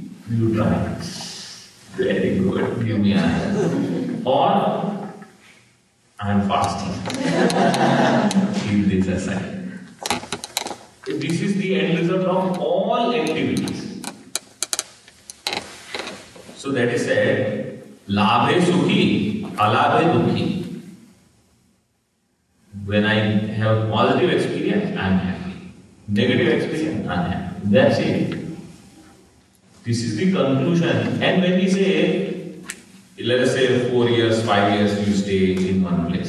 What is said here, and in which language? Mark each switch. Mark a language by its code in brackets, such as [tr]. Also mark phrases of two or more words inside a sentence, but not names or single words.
[en] You try. Very good. Give me another. Or I'm fasting. Keep this aside. This is the end result of all activities. So that is said, [sa] labhe sukhi, alabhe dukhi. [en] When I have positive experience, I am happy. Negative experience, unhappy. That's it. This is the conclusion. And when we say let us say 4 years, 5 years you stay in one place.